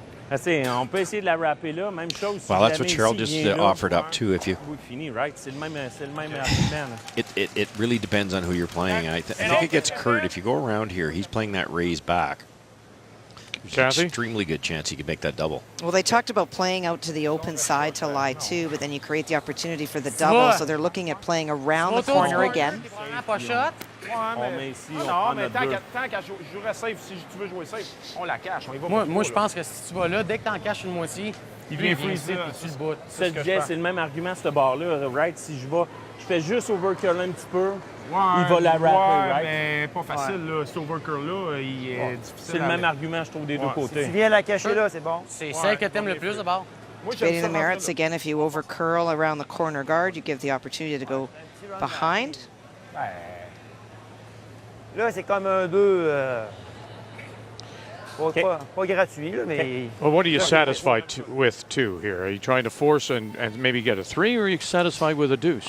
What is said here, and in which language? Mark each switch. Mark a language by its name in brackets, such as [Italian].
[French] On peut essayer de la rapper là, même chose. [English] Well, that's what Cheryl just offered up too. If you, [French] fini, right? C'est le même argument. [English] it really depends on who you're playing. I think it gets Kurt if you go around here. He's playing that raise back. There's an extremely good chance he could make that double. Well, they talked about playing out to the open side to lie too, but then you create the opportunity for the double. So they're looking at playing around the corner again. [French] Non, mais tant qu'à jouer safe, si tu veux jouer safe, on la cache. Moi, je pense que si tu vas là, dès que tu en caches une moitié, il vient freezer et tu le bouts. C'est le même argument, ce bar-là, right? Si je fais juste overcurl un petit peu, il va la rapper, right? Mais pas facile, là. Cet overcurl-là, il est difficile. C'est le même argument, je trouve, des deux côtés. Si tu viens la cacher là, c'est bon. C'est celle que t'aimes le plus, d'abord. [English] Debating the merits again. If you over curl around the corner guard, you give the opportunity to go behind. [French] Là, c'est comme un 2. Pas gratuit, là, mais. [English] Well, what are you satisfied with, too, here? Are you trying to force and maybe get a 3, or are you satisfied with a deuce?